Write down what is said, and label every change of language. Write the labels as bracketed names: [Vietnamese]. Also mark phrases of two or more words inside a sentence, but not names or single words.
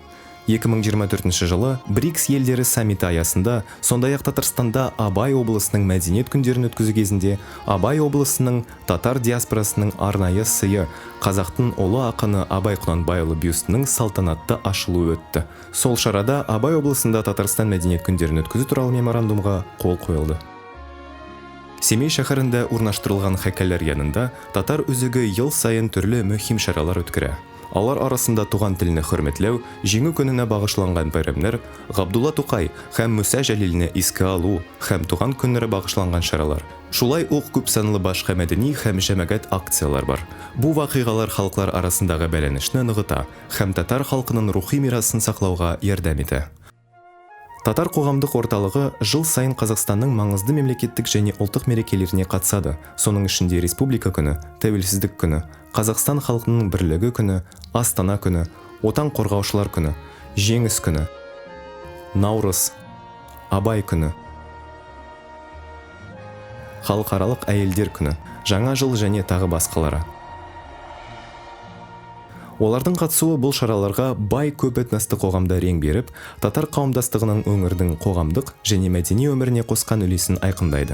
[Kazakh] 2024 жылы БРИКС елдері саммиті аясында, сондай-ақ Татарстанда Абай облысының мәдениет күндерін өткізу кезінде Абай облысының татар диаспорасының арнайы сыйы қазақтың ұлы ақыны Абай Құнанбайұлы бюстінің салтанатты ашылуы өтті. Сол шарада Абай облысында Татарстан мәдениет күндерін өткізу туралы меморандумға қол қойылды. [Tatar] Семей шәһәрендә урнаштырылған хәйкәлләр янында татар үзеге ел сайын төрле мөһим шаралар үткәрә. Алар арасында туган телне хөрмәтләү, җиңү көненә багышланган бәйрәмнәр, Габдулла Тукай һәм Муса Җәлилне искә алу һәм туган көннәре багышланган чаралар. Шулай ук күп санлы башка мәдәни һәм җәмәгать акциялар бар. Бу вакыйгалар халыклар арасындагы бәйләнешне ныгыта һәм татар халкының рухи мирасын саклауга ярдәм итә. [Kazakh] Татар кугамдык орталыгы жыл сайын Казакстанның маңызды мемлекеттик және улттык мерекелеріне катышады. Соның ішінде Республика көне, Тәуелсіздік көне, Казакстан халкының бірлігі көне, Астана көне, Отан қорғаушылар көне, Жеңіс көне, Наурыз, Абай көне, Халыкаралык әйелдер көне, Жаңа жыл және тағы басқалары. Олардың қатысуы бұл шараларға бай көп этносты қоғамда рең беріп, татар қауымдастығының өңірдің қоғамдық және мәдени өміріне қосқан үлесін айқындайды.